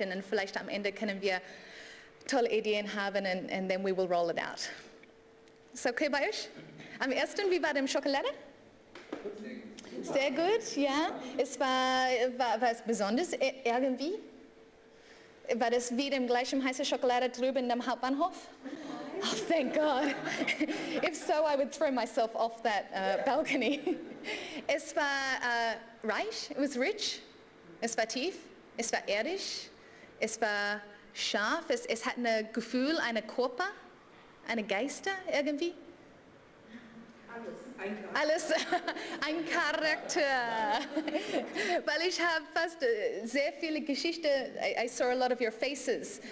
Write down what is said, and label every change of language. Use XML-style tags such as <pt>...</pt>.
<de>Und vielleicht am Ende können wir tolle Ideen haben</de> <en>and then we will roll it out.</en> <de>Ist okay bei euch? Am ersten, wie war dem Schokolade? Sehr gut, ja. Es war es besonders irgendwie? War das wie dem gleichen heißen Schokolade drüben im Hauptbahnhof?</de> <en>Oh, thank God. If so, I would throw myself off that balcony.</en> <de>Es war reich,</de> <en>it was rich.</en> <de>Es war tief, es war erdisch, es war scharf, es hat ein Gefühl, eine Körper, eine Geister irgendwie. Alles, ein Charakter. Weil ich habe fast sehr viele Geschichten,</de> <en>I saw a lot of your faces.</en>